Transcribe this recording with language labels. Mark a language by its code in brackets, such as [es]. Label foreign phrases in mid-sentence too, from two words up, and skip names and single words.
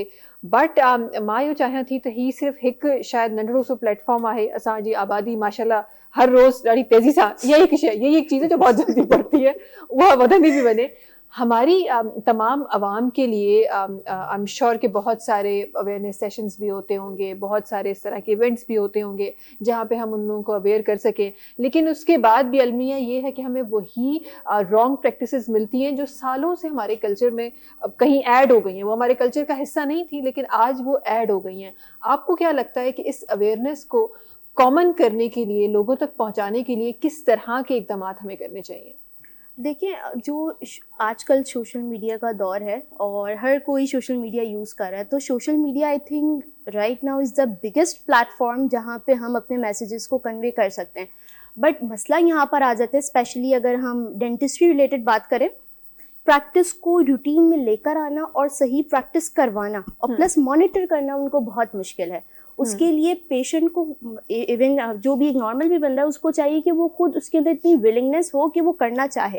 [sd] बट मां इहो चाहियां थी त हीअ सिर्फ़ु हिकु शायदि नंढड़ो सो प्लेटफॉर्म आहे। असांजी आबादी माशाल्लाह हर रोज़ ॾाढी तेज़ी सां यही हिकु शइ, [ur] یہی ایک چیز ہے جو بہت جلدی بڑھتی ہے, [sd] उहा वधंदी भी वञे। [ur] ہماری تمام عوام کے لیے [en] I am sure [ur] کہ بہت سارے [en] awareness sessions [ur] بھی ہوتے ہوں گے، بہت سارے اس طرح کے ایونٹس بھی ہوتے ہوں گے جہاں پہ ہم ان لوگوں کو اویئر کر سکیں، لیکن اس کے بعد بھی المیہ یہ ہے کہ ہمیں وہی [en] wrong practices [ur] ملتی ہیں جو سالوں سے ہمارے کلچر میں کہیں ایڈ ہو گئی ہیں. وہ ہمارے کلچر کا حصہ نہیں تھی، لیکن آج وہ ایڈ ہو گئی ہیں۔ آپ کو کیا لگتا ہے کہ اس اویئرنس کو کامن کرنے کے لیے، لوگوں تک پہنچانے کے لیے کس طرح کے اقدام ہمیں کرنے چاہئیں? دیکھیے، جو آج کل [en] social media [ur] کا دور ہے اور ہر کوئی [en] social media use [ur] کر رہا ہے، تو [en] social media I think right now is the biggest platform [ur] جہاں پہ ہم اپنے میسجز کو کنوے کر سکتے ہیں. بٹ مسئلہ یہاں پر آ جاتا ہے، اسپیشلی اگر ہم [en] dentistry related [ur] بات کریں، پریکٹس کو روٹین میں لے کر آنا اور صحیح پریکٹس کروانا اور [en] plus monitor [ur] کرنا ان کو بہت مشکل ہے. اس کے لیے پیشنٹ کو، ایون جو بھی ایک نارمل بھی بندہ ہے، اس کو چاہیے کہ وہ خود اس کے اندر اتنی ولنگنیس ہو کہ وہ کرنا چاہے.